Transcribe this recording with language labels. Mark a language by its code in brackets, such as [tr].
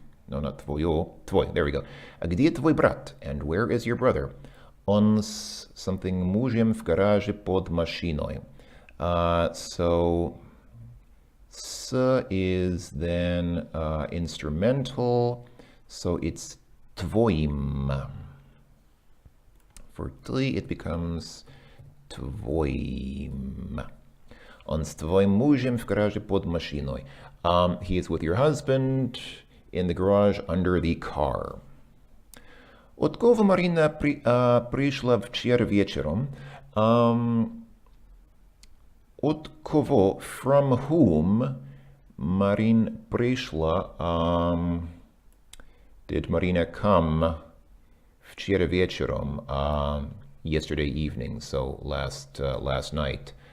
[en] no, not твоё, твой, there we go. [ru] Где твой брат? [en] And where is your brother? [ru] Он с something мужем в гараже под машиной. [en] So s is then instrumental, so it's твоим. For ты, it becomes твоим. [ru] Он с твоим мужем в гараже под машиной. [en] He is with your husband in the garage under the car. [ru] От кого Марина пришла вчера вечером? От кого, [en] from whom, [ru] Марин пришла, [en] did Marina come [ru] вчера вечером, [en] yesterday evening, so last night.